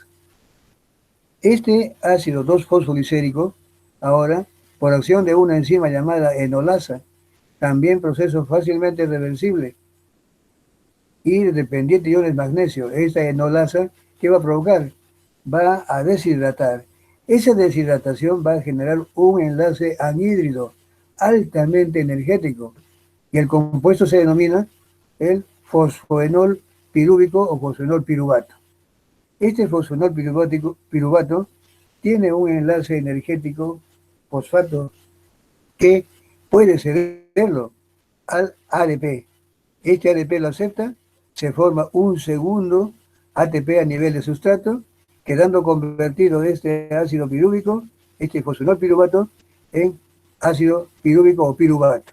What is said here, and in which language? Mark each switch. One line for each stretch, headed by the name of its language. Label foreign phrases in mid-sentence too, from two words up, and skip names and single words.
Spanish: Este ácido 2-fosfolicérico, ahora, por acción de una enzima llamada enolasa, también proceso fácilmente reversible y dependiente de iones magnesio, esta enolasa, ¿qué va a provocar? Va a deshidratar. Esa deshidratación va a generar un enlace anhídrido altamente energético y el compuesto se denomina el fosfoenol pirúvico o fosfoenol piruvato. Este fosfoenol piruvato tiene un enlace energético fosfato que puede cederlo al ADP. Este ADP lo acepta, se forma un segundo ATP a nivel de sustrato, quedando convertido este ácido pirúvico, este fosfonol piruvato, en ácido pirúvico o piruvato.